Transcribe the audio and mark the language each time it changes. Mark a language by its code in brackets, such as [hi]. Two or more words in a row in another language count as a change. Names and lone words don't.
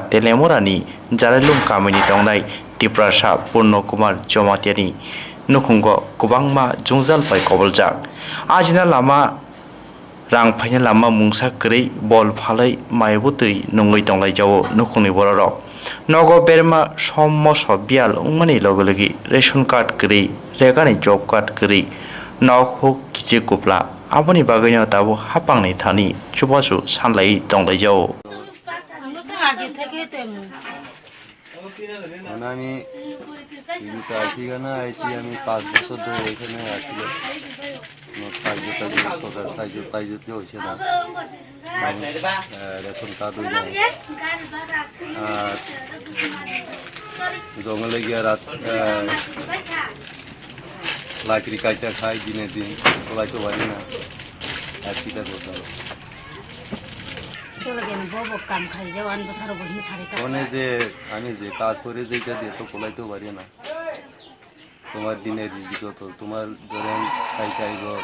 [trp] telemorani jaralum kamini tongnai tiprasa Purno Kumar Jomatiani nukhungo kubangma jungjal pai koboljak ajina lama rang phaina lama mungsa krei bol phalai maibutui nungoi tonglai jawo nukhungni bororok Nogo berma sommo sobial ungmani logologi [en] ration card [trp] kri regani [en] job card [trp] kri nok huk kichi kupla aboni bagainya tabu hapangni thani chubasu sanlai tonglai jao [bn] আমি কিন্তু আইসি না আইসি আমি 5 বছর ধরে এখানে আছি সরকার সাহায্য হয়েছে না রেশন কার্ড হয়ে যায় আর জঙ্গলে গিয়ে রাত লাকড়ি কাইটা খাই দিনে দিন চলাইতে পারি না আর কিটা করতে হবে যে আমি যে কাজ করে যেটা দিয়ে তো কোলাইতেও পারি না তোমার দিনের যত তোমার ধরেন খাইব